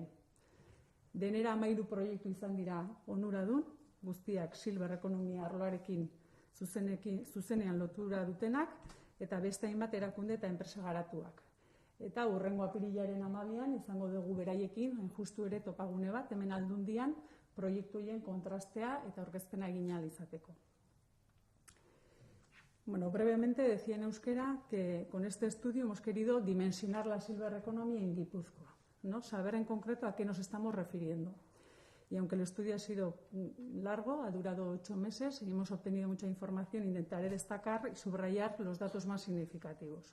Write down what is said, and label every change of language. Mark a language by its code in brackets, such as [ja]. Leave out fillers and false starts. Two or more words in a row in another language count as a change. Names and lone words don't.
[eu] Denera 13 proiektu izan dira onuradun, guztiak silver ekonomia arloarekin zuzenean lotura dutenak, eta beste hainbat erakunde eta enpresa garatuak. Eta hurrengo apirilaren 12an izango dugu beraiekin, justu ere topagune bat, hemen Aldundian, proiektuien kontrastea eta aurkezpena egin ahal izateko. Bueno, [es] brevemente decía en euskera que con este estudio hemos querido dimensionar la [en] silver economy [es] en Guipúzcoa, ¿no? Saber en concreto a qué nos estamos refiriendo. Y aunque el estudio ha sido largo, ha durado 8 meses y hemos obtenido mucha información, intentaré destacar y subrayar los datos más significativos.